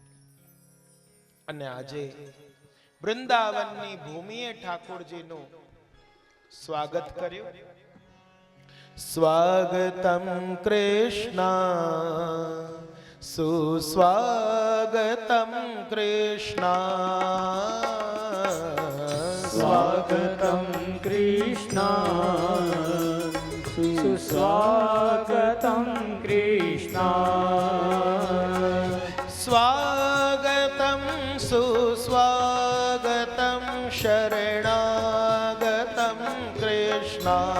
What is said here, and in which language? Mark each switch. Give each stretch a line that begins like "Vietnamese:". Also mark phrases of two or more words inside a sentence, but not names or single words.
Gujarati: અને આજે વૃંદાવનની ભૂમિએ ઠાકોરજીનું સ્વાગત કર્યું.
Sanskrit: સ્વાગતમ કૃષ્ણ સુસ્વાગતમ કૃષ્ણ, स्वागतं कृष्ण सुस्वागतं कृष्ण स्वागतं सुस्वागतं शरणागतं कृष्ण